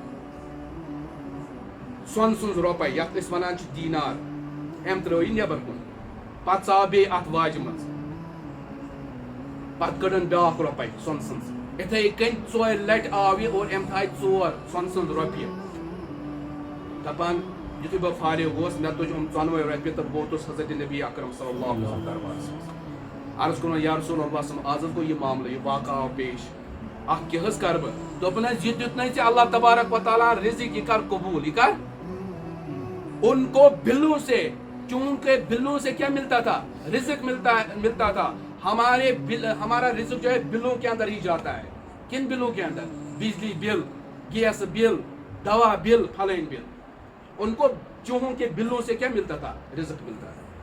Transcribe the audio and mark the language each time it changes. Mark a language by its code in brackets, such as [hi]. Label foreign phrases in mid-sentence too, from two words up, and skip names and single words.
[ks] سۄنہٕ سٕنٛز رۄپے یتھ أسۍ ونان چھِ دیٖنار أمۍ ترٲو یہِ نٮ۪بر کُن پتہٕ ژاو بیٚیہِ اتھ واجہِ منٛز پتہٕ کٔڑٕن بیٛاکھ رۄپے سۄنہٕ سٕنٛز یِتھٕے کٔنۍ ژورِ لٹہِ آو یہِ اور أمۍ تھایہِ ژور سۄنہٕ سٕنٛز رۄپیہِ دپان یُتھُے بہٕ فارغ گوس مےٚ تُج یِم ژۄنوَے رۄپیہِ تہٕ بہٕ ووتُس حضرت نبی اکرم [ar] صلی اللہ علیہ وسلم [ks] دربارس منٛز عرض کوٚرُن یا رسول اللہ صلی آز حظ گوٚو یہِ معاملہٕ یہِ واقعہ آو پیش اکھ کیٛاہ حظ کرٕ بہٕ دوٚپُن حظ یہِ دیُتنَے ژےٚ اللہ تبارک و تعالیٰ [ur] رزق یہ کر قبول یہ کر ان کو بلوں سے چونکہ بلوں سے کیا ملتا تھا رزق ملتا تھا ہمارا رزق جو ہے بلوں کے اندر ہی جاتا ہے کن بلوں کے اندر بجلی بل گیس بل دوا بل فلان بل ان کو چوہوں کے بلوں سے کیا ملتا تھا رزق ملتا تھا